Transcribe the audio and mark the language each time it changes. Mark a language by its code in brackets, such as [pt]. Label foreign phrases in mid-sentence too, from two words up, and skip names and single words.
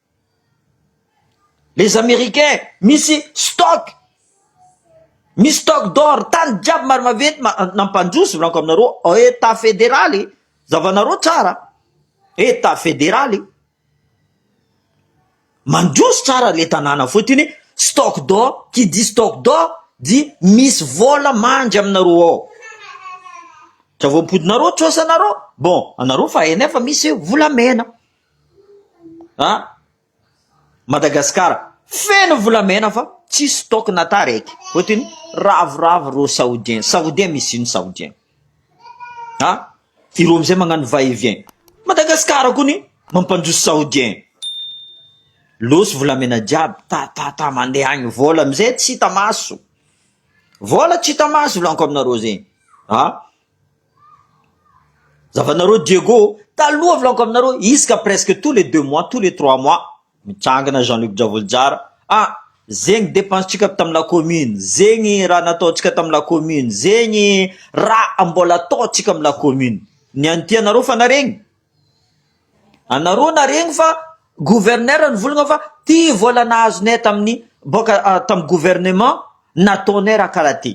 [fr] Les Américains, [mg] misy [fr] stock d'or, [mg] tany jiaby maro maventy nampandroso volaniko aminareo, [fr] état fédéraly, [mg] zavanareo tsara, [fr] état fédéraly. [mg] Mandroso tsara le tanàna fotiny, [fr] stock d'or, qui dit stock d'or, dit [mg] misy vola mandry aminareo ao. Tsy voapodinareo trosanareo, bon, anareo fa efa misy volamena. Madagascar, feno volamena fa tsy stock nata raiky. Fotiny ravoravo ro saoudien misy ino saoudien. Ireo amizay magnano [fr] va et vient. [mg] Madagascar kony mampandroso saoudien. Losy volamena jiaby, ta mandeha agny vola amizay tsy hita maso. Vola tsy hita maso volaniko aminareo zegny. Zavanareo Diego, taloha volaniko aminareo, isaka [fr] presque tous les 2 mois, tous les 3 mois, [mg] mitsangana Jean-Luc Dravolojara, zegny dépense-tsika tamy [fr] la commune, [mg] zegny raha nataotsika tamy [fr] la commune, [mg] zegny raha mbola ataotsika amy [fr] la commune. [mg] Niany ty anareo fa naregny. Anareo naregny fa gouverneur nivolagna fa ty vola nahazonay tamin'ny boka tamy gouvernement nataonay raha karaha ty.